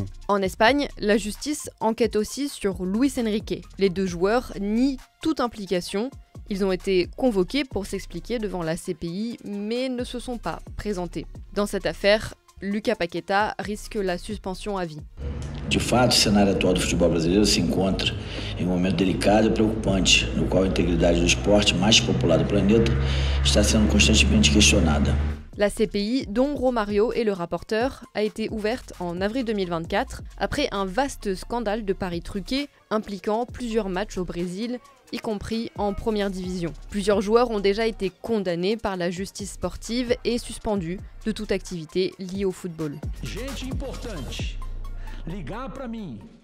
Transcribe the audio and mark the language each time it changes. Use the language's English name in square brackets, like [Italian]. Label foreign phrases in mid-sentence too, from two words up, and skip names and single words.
[French] En Espagne, la justice enquête aussi sur Luis Henrique. Les deux joueurs nient toute implication. Ils ont été convoqués pour s'expliquer devant la CPI, mais ne se sont pas présentés. Dans cette affaire, Lucas Paquetá risque la suspension à vie. [Portuguese] De fato, o cenário atual do futebol brasileiro se encontra em um momento delicado e preocupante, no qual a integridade do esporte mais popular do planeta está sendo constantemente questionada. [French] La CPI, dont Romario est le rapporteur, a été ouverte en avril 2024 après un vaste scandale de paris truqués impliquant plusieurs matchs au Brésil, y compris en première division. Plusieurs joueurs ont déjà été condamnés par la justice sportive et suspendus de toute activité liée au football. [Portuguese] Gente importante, ligar para mim.